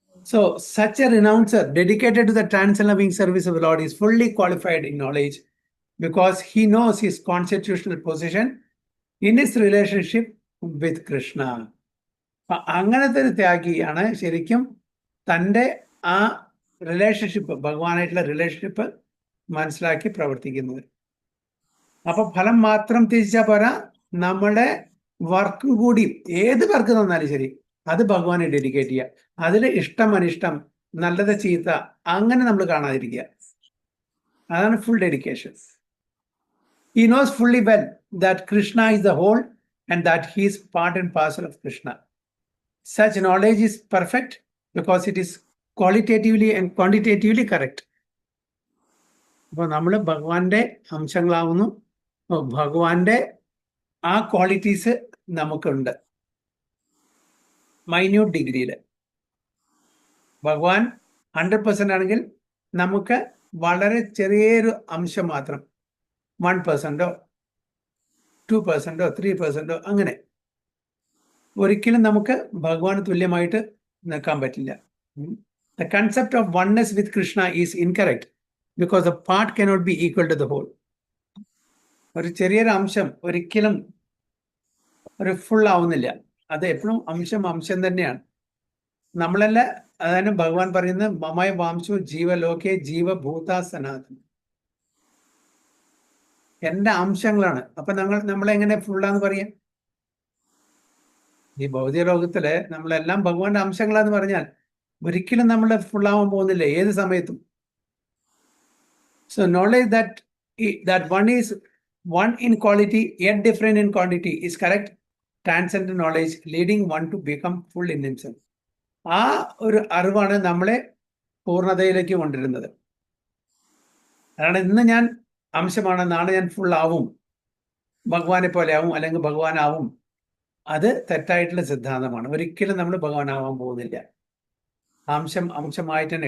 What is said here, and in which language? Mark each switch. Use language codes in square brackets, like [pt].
[en] So, such a renouncer dedicated to the trans-loving service of the Lord is fully qualified in knowledge because he knows his constitutional position in his relationship with Krishna. [ml] അങ്ങനത്തെ ഒരു ത്യാഗിയാണ് ശരിക്കും തൻ്റെ ആ relationship, ഭഗവാനായിട്ടുള്ള relationship മനസ്സിലാക്കി പ്രവർത്തിക്കുന്നത്. അപ്പൊ ഫലം മാത്രം ത്യജിച്ചാൽ പോരാ, നമ്മുടെ വർക്കും കൂടി, ഏത് വർക്ക് തന്നാലും ശരി, അത് ഭഗവാനെ ഡെഡിക്കേറ്റ് ചെയ്യുക. അതിൽ ഇഷ്ടം അനിഷ്ടം, നല്ലത് ചീത്ത, അങ്ങനെ നമ്മൾ കാണാതിരിക്കുക. അതാണ് full dedication. [en] He knows fully well that Krishna is the whole and that he is part and parcel of Krishna. Such knowledge is perfect because it is qualitatively and quantitatively correct. [ml] അപ്പോൾ നമ്മൾ ഭഗവാന്റെ അംശങ്ങളാവുന്നു. ഭഗവാന്റെ ആ qualities നമുക്കുണ്ട് minute ഡിഗ്രിയിൽ. ഭഗവാൻ 100% ആണെങ്കിൽ നമുക്ക് വളരെ ചെറിയൊരു അംശം മാത്രം, 1%, 2%, 3%, അങ്ങനെ. ഒരിക്കലും നമുക്ക് ഭഗവാന് തുല്യമായിട്ട് നിൽക്കാൻ പറ്റില്ല. [en] The concept of oneness with Krishna is incorrect because the part cannot be equal to the whole. [ml] ഒരു ചെറിയൊരു അംശം ഒരിക്കലും ഒരു ഫുൾ ആവുന്നില്ല. അത് എപ്പോഴും അംശം തന്നെയാണ്. നമ്മളല്ല, അതാണ് ഭഗവാൻ പറയുന്നത്, [sa] മമയ വാംശു ജീവലോകെ ജീവഭൂത സനാതന. [ml] എന്റെ അംശങ്ങളാണ്. അപ്പൊ നമ്മളെങ്ങനെ ഫുള്ളാന്ന് പറയാം? ഈ ഭൗതിക ലോകത്തില് നമ്മളെല്ലാം ഭഗവാന്റെ അംശങ്ങളാന്ന് പറഞ്ഞാൽ ഒരിക്കലും നമ്മൾ ഫുള്ളാവാൻ പോകുന്നില്ല ഏത് സമയത്തും. [en] So knowledge that one is one in quality yet different in quantity is correct transcendent knowledge leading one to become full in himself. [ml] ആ ഒരു അറിവാണ് നമ്മളെ പൂർണ്ണതയിലേക്ക് കൊണ്ടിരുന്നത്. അതാണ് ഇന്ന് ഞാൻ അംശമാണ്, നാളെ ഞാൻ ഫുൾ ആവും, ഭഗവാനെ പോലെ ആവും, അല്ലെങ്കിൽ ഭഗവാനാവും. അത് തെറ്റായിട്ടുള്ള സിദ്ധാന്തമാണ്. ഒരിക്കലും നമ്മൾ ഭഗവാനാവാൻ പോകുന്നില്ല. അംശമായിട്ട് തന്നെ.